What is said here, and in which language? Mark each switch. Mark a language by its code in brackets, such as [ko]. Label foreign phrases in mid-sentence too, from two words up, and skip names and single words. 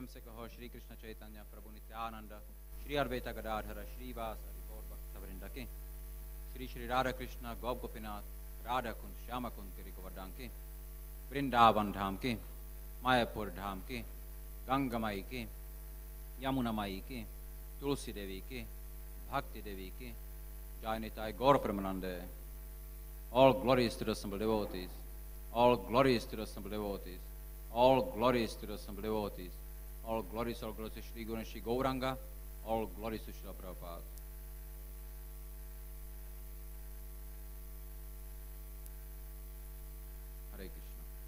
[hi] से कहो श्री कृष्ण चैतन्य प्रभु नित्यानंद श्री अद्वैत गदाधर श्रीवास हरिगौर भक्तवृंद के श्री श्री राधा कृष्ण गौप गोपीनाथ राधा कुंज श्याम कुंज गिरि गोवर्धन के वृंदावन धाम के मायापुर धाम के गंगामाई के यमुना माई के तुलसी देवी के भक्ति देवी के जय निताय गौर प्रेमानंद. [en] All glories to the assembled devotees. All glories to the assembled devotees. All glories to the assembled devotees. All glories to Shri Guru and Shri Gauranga. All glories to Srila Prabhupada. Hare Krishna.